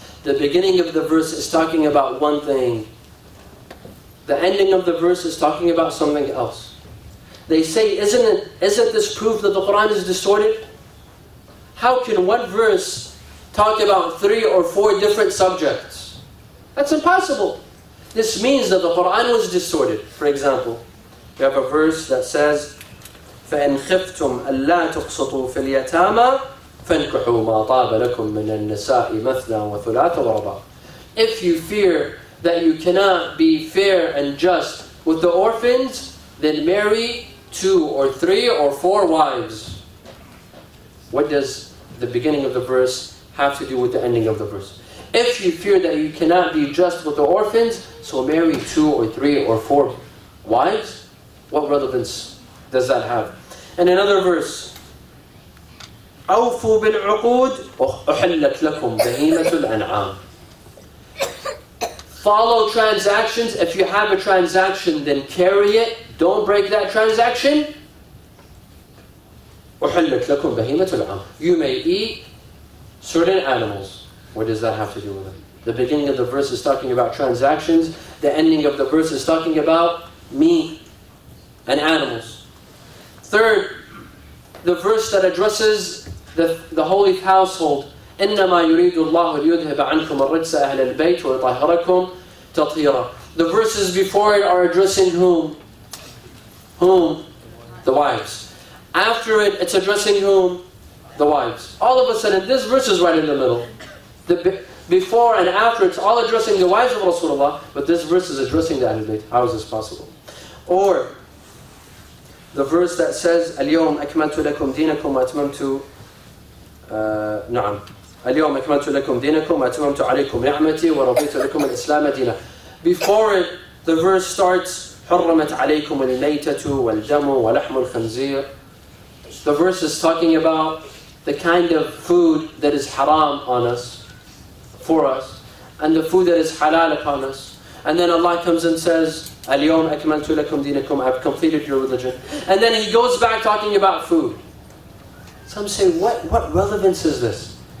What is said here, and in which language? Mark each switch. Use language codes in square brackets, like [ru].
[en] The beginning of the verse is talking about one thing. The ending of the verse is talking about something else. They say, isn't this proof that the Quran is distorted? How can one verse talk about 3 or 4 different subjects? That's impossible. This means that the Quran was distorted. For example, we have a verse that says, [ar] فَإِنْ خِفْتُمْ أَلَّا تُقْسِطُوا فِي الْيَتَامَى فَانْكِحُوا مَا طَابَ لَكُم مِّنَ النِّسَاءِ مَثْنًى وَثُلَاثَ وَرُبَاعَ. [en] If you fear that you cannot be fair and just with the orphans, then marry 2 or 3 or 4 wives. What does the beginning of the verse have to do with the ending of the verse? If you fear that you cannot be just with the orphans, so marry 2 or 3 or 4 wives? What relevance does that have? And another verse, [ar] أَوْفُوا بِالْعُقُودِ وَأُحِلَّتْ لَكُمْ بَهِيمَةُ الْأَنْعَامِ. [en] Follow transactions. If you have a transaction, then carry it. Don't break that transaction. [ar] أُحِلَّتْ لَكُمْ بَهِيمَةُ الْأَنْعَامِ. [en] You may eat certain animals. What does that have to do with it? The beginning of the verse is talking about transactions. The ending of the verse is talking about meat and animals. 3rd, the verse that addresses the holy household. [ar] إِنَّمَا يُرِيدُ اللَّهُ لِيُذْهِبَ عَنْكُمُ الرِّجْسَ أَهْلَ الْبَيْتِ وَيُطَهِّرَكُمْ تطهيرا. [en] The verses before it are addressing whom? Whom? The wives. After it, it's addressing whom? The wives. All of a sudden, this verse is right in the middle. Before and after, it's all addressing the wives of Rasulullah, but this verse is addressing the Ahlul Bayt. How is this possible? Or the verse that says, [ar] اليوم أكملت لكم دينكم وأتممت نعم اليوم أكملت لكم دينكم وأتممت عليكم نعمتي ورضيت لكم الإسلام دينا. [en] Before it, the verse starts, [ar] حرمت عليكم الميتة والدم ولحم الخنزير. [en] The verse is talking about the kind of food that is haram on us, for us, and the food that is halal upon us. And then Allah comes and says, [ar] اليوم أكملت لكم دينكم, [en] I have completed your religion. And then He goes back talking about food. Some say, what relevance is this?